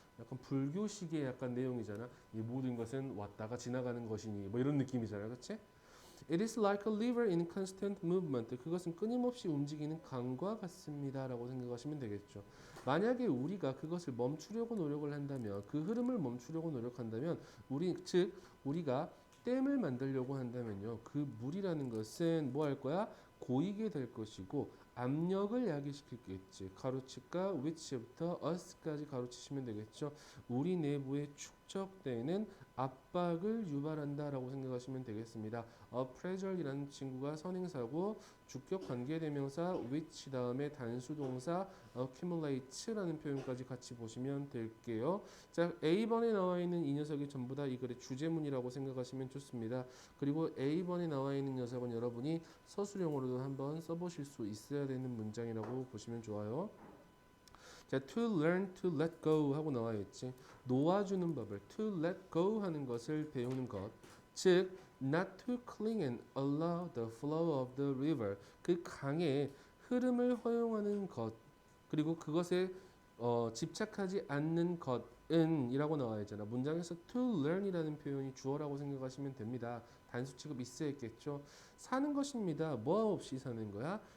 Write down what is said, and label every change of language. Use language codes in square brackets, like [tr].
[ko] 약간 불교식의 약간 내용이잖아. 이 모든 것은 왔다가 지나가는 것이니 뭐 이런 느낌이잖아, 그렇지? [en] It is like a river in constant movement. [ko] 그것은 끊임없이 움직이는 강과 같습니다라고 생각하시면 되겠죠. 만약에 우리가 그것을 멈추려고 노력을 한다면, 그 흐름을 멈추려고 노력한다면, 우리가 댐을 만들려고 한다면요, 그 물이라는 것은 뭐 할 거야? 고이게 될 것이고 압력을 야기시키겠지. 가로치가 which부터 us까지 가로치시면 되겠죠. 우리 내부에 축적되는 압박을 유발한다라고 생각하시면 되겠습니다. pressure이라는 친구가 선행사고 주격 관계대명사 which 다음에 단수동사 accumulate라는 표현까지 같이 보시면 될게요. 자, A번에 나와 있는 이 녀석이 전부 다 이 글의 주제문이라고 생각하시면 좋습니다. 그리고 A번에 나와 있는 녀석은 여러분이 서술형으로도 한번 써보실 수 있어야 되는 문장이라고 보시면 좋아요. 자, [en] to learn to let go [ko] 하고 나와 있지. 놓아주는 법을 to let go 하는 것을 배우는 것. [en] 즉, not to cling and allow the flow of the river. [ko] 그 강의 흐름을 허용하는 것. 그리고 그것에 집착하지 않는 것은 이라고 나와 있잖아. 문장에서 to learn이라는 표현이 주어라고 생각하시면 됩니다. 단수 취급 있어야겠죠. 사는 것입니다. 뭐 없이 사는 거야?